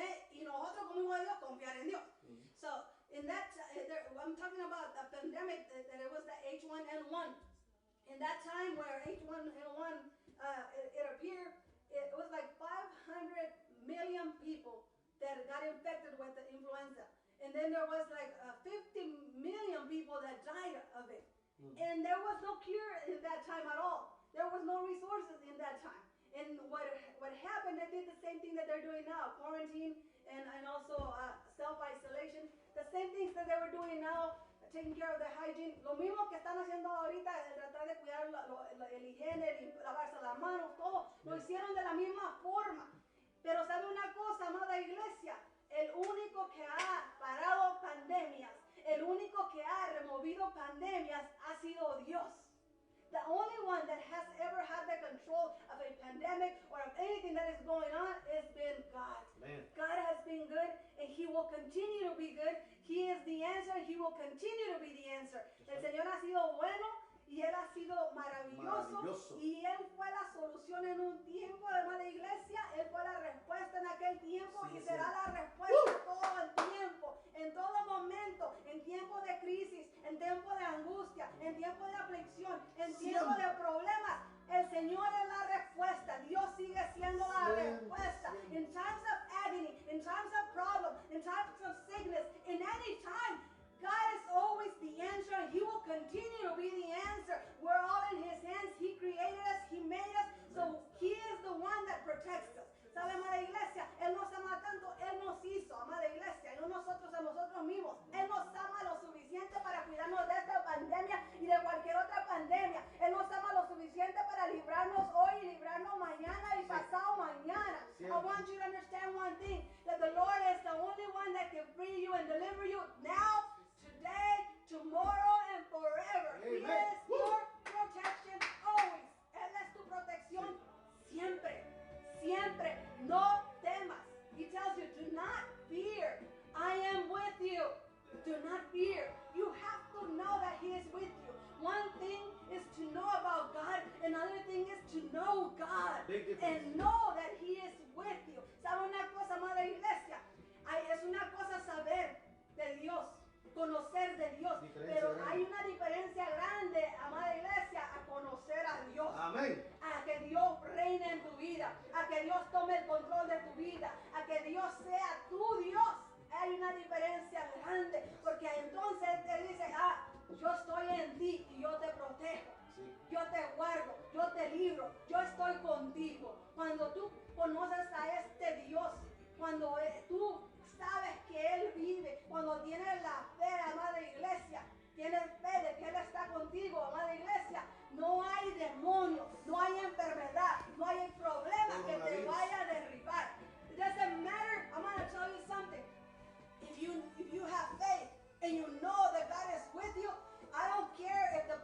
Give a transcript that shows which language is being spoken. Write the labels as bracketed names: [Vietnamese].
[Spanish] y nosotros como hijos de Dios, confiar en Dios. [English] So, in that, I'm talking about a pandemic that it was the H1N1. In that time where H1N1 it appeared, it was like 500 million people that got infected with the influenza. And then there was like 50 million people that died of it. And there was no cure in that time at all. There was no resources in that time. And what happened, they did the same thing that they're doing now, quarantine and also self-isolation. The same things that they were doing now, taking care of the hygiene. [Spanish] Lo mismo que están haciendo ahorita, el tratar de cuidar el higiene, lavarse las manos, todo, lo hicieron de la misma forma. Pero sabe una cosa, amada iglesia, el único que ha parado pandemias, el único que ha removido pandemias ha sido Dios. [English] The only one that has ever had the control of a pandemic or of anything that is going on has been God. [Spanish] Amén. [English] God has been good and He will continue to be good. He is the answer and He will continue to be the answer. [Spanish] El Señor ha sido bueno y Él ha sido maravilloso. Maravilloso. Y Él fue la solución en un tiempo, hermana iglesia. Él fue la respuesta en aquel tiempo Sí, y sí. será la respuesta todo el tiempo, en todo momento, en tiempo de crisis, en tiempo de angustia, en tiempo de aflicción, en tiempo de problemas. El Señor es la respuesta. Dios sigue siendo la respuesta. [English] In times of agony, in times of problem, in times of sickness, in any time, God is always the answer and He will continue to be the answer. We're all in His hands. He created us. He made us. So He is the one that protects us. [Spanish] ¿Sabe, amada iglesia? Él nos ama tanto. Él nos hizo, amada iglesia, y no nosotros a nosotros mismos. Él nos ama lo suficiente para cuidarnos de esta pandemia y de cualquier otra pandemia. Él nos ama lo suficiente para librarnos hoy y librarnos mañana y pasado mañana. [English] I want you to understand one thing, that the Lord is the only one that can free you and deliver you now, today, tomorrow, and forever. He Amen. is your protection always. [Spanish] Él es tu protección siempre, siempre. No temas. [English] He tells you, do not fear. I am with you. Do not fear. You have to know that He is with you. One thing is to know about God, another thing is to know God Big difference. and know that He is with you. [Spanish] ¿Sabe una cosa, amada iglesia? Es una cosa saber de Dios, conocer de Dios, Diferencia pero grande. hay una diferencia grande, amada iglesia, a conocer a Dios. Amén. A que Dios reine en tu vida, a que Dios tome el control de tu vida, a que Dios sea tu Dios. Hay una diferencia grande, porque entonces Él dice, yo estoy en ti y yo te protejo, Sí. yo te guardo, yo te libro, yo estoy contigo. Cuando tú conoces a este Dios, cuando tú sabes que Él vive, cuando tienes la fe, amada iglesia, tienes fe de que Él está contigo, amada iglesia, no hay demonio, no hay enfermedad, no hay problema que te Coronavirus. vaya a derribar. [English] It doesn't matter. I'm going to tell you something. If you have faith and you know that God is with you, I don't care